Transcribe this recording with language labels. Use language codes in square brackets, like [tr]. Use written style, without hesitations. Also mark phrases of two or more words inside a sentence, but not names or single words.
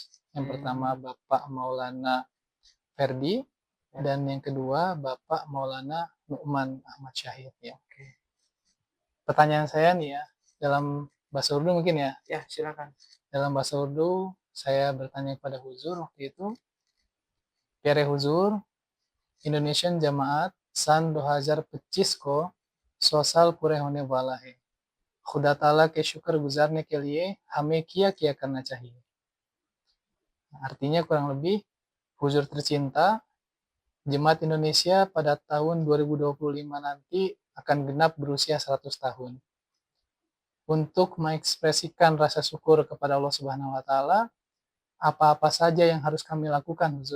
[id] Yang pertama Bapak Maulana Ferdi dan yang kedua Bapak Maulana Nu'man Ahmad Syahid ya. Pertanyaan saya nih ya, dalam bahasa Urdu mungkin ya. Ya, silakan. Dalam bahasa Urdu saya bertanya kepada huzur waktu itu, [ur] پیارے حضور، انڈونیشین جماعت سن 2025 کو 100 سال پورے ہونے والا ہے. خدا تعالیٰ کے شکر گزارنے کے لیے ہمیں کیا کرنا چاہیے? [id] Artinya kurang lebih, huzur tercinta, jemaat Indonesia pada tahun 2025 nanti akan genap berusia 100 tahun. Untuk mengekspresikan rasa syukur kepada [ar] الله سبحانه وتعالى, [id] apa-apa saja yang harus kami lakukan, huzur?